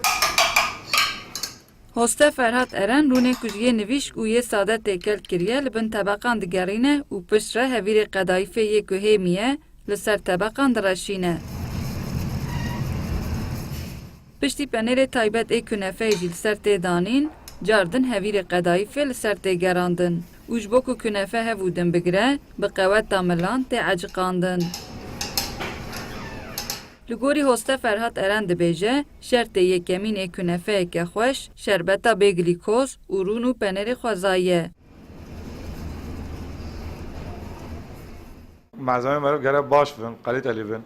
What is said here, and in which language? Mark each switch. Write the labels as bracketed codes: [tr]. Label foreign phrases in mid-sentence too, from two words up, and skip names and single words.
[ku] هۆستە فەرهاد ئەرەن ڕوونێ کوژیە نویش و یە سادە تێکەل کردیە لە بن تەبەقان دگەڕینە و پشترە هەڤیرێ قەدایفێ یەک و هێمیە لەسەر تەبەقان دڕەشینە. پشتی پەنێرێ تایبەت ئێ کونەفەیەژی لەسەر تێدانین جاردن هەڤیرێ قەدایفێ لەسەر تێگەڕاندن وش بۆ کو کونەفە هەڤودن بگرە بە قەوەت تاملان تێ عەجقاندن. li gorî hoste Ferhat Eren dibêje şertê yekemîn ê kunefeyeke xweş şerbeta bê glîkoz û rûn û penerê xwezayî ye. Malzeme meriv gerek baş bin, kaliteli bin.